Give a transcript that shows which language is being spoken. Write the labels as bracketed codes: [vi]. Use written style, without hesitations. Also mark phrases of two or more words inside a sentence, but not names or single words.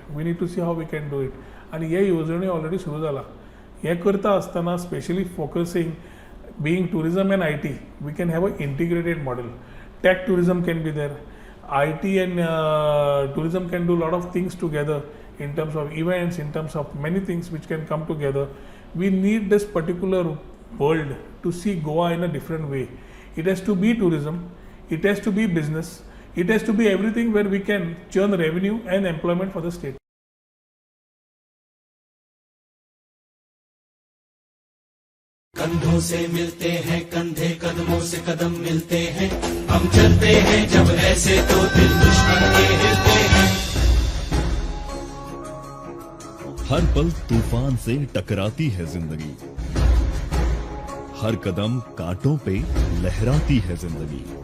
[en] We need to see how we can do it. And [kok] हे योजने [en] already [kok] सुरू जाला. हे करता असताना [en] specially focusing being tourism and IT, we can have an integrated model. Tech tourism can be there. IT and tourism can do a lot of things together in terms of events, in terms of many things which can come together. We need this particular world to see Goa in a different way. It has to be tourism, it has to be business, it has to be everything where we can churn revenue and employment for the state. [hi] कंधों से मिलते हैं कंधे, कदमों से कदम मिलते हैं, हम चलते हैं जब ऐसे तो दिल दुश्मन के हिलते हैं. हर पल तूफान से टकराती है जिंदगी, हर कदम कांटों पे लहराती है जिंदगी.